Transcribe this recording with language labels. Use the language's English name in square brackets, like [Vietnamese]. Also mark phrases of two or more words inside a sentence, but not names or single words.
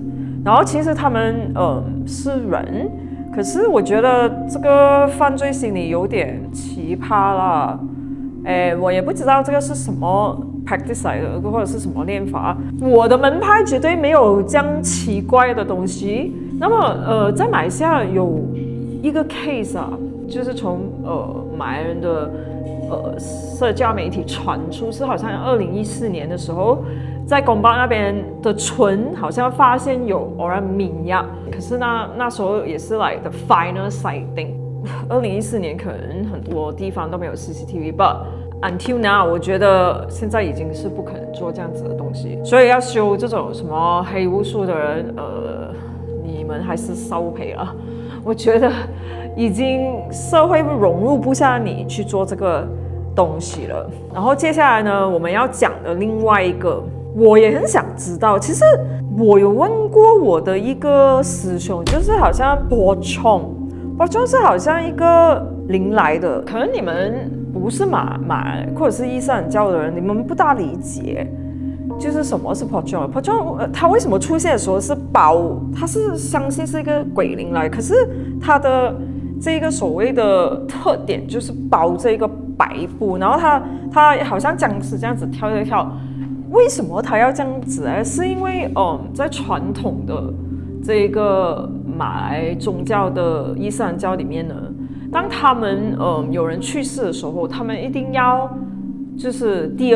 [Chinese] 然後其實他們是人，可是我覺得這個犯罪心理有點奇葩啦。我也不知道這個是什麼 practice 來的，或者是什麼練法。我的門派絕對沒有這樣奇怪的東西。那麼在馬來西亞有一個 case 啊，就是從馬來人的社交媒體傳出，是好像2014年的時候，在公巴那邊的村好像發現有 Orang Minyak， 可是那時候也是 [English] like the final sighting。 [Chinese] 2014 年可能很多地方都沒有 CCTV， [English] but until now， [Chinese] 我覺得現在已經是不可能做這樣子的東西，所以要修這種什麼黑巫術的人，你們還是少賠了。我覺得已經社會融入不下你去做這個東西了。然後接下來呢，我們要講的另外一個，我也很想知道。其實我有問過我的一個師兄，就是好像 Pocong 是好像一個靈來的，可能你們不是馬或者是伊斯蘭教的人，你們不大理解，就是什麼是 Pocong。它為什麼出現的時候是包，它是相信是一個鬼靈來，可是它的這個所謂的特點就是包這個白布，然後它好像僵屍這樣子跳一跳。為什麼它要這樣子呢？是因為在傳統的這個馬來宗教的伊斯蘭教裡面呢，當他們有人去世的時候，他們一定要就是第